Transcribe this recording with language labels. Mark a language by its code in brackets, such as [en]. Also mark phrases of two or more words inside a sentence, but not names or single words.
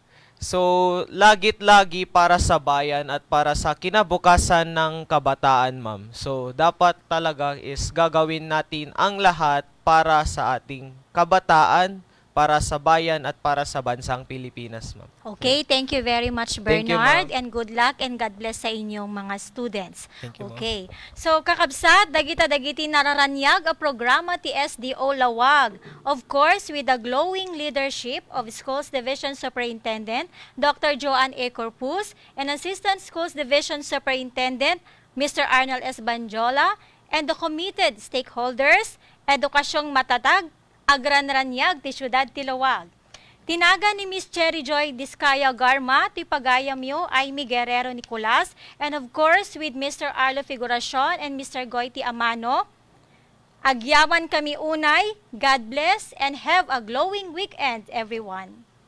[tl] So, lagit-lagi para sa bayan at para sa kinabukasan ng kabataan, ma'am. So, dapat talaga is gagawin natin ang lahat para sa ating kabataan, para sa bayan at para sa bansang Pilipinas, ma'am. [en] okay, thank you very much, Thank you, Bernard, ma'am. and good luck and God bless [tl] sa inyong mga students. [en] Thank you, ma'am. Okay. So, [ilo] kakabsat, dagita-dagiti nararanyag a programa ti SDO Lawag. [en] Of course, with the glowing leadership of Schools Division Superintendent, Dr. Joanne A. Corpus, and Assistant Schools Division Superintendent, Mr. Arnold S. Banjola, and the committed stakeholders, [tl] edukasyong matatag, [ilo] agranranyag ti syudad ti Lawag. Tinaga ni Miss Cherry Joy Discaya Garma, ti pagayamyo ay mi Guerrero Nicolas, [en] and of course with Mr. Arlo Figuracion and Mr. [ilo] Goiti Amano. Agyaman kami unay, [en] God bless, and have a glowing weekend, everyone.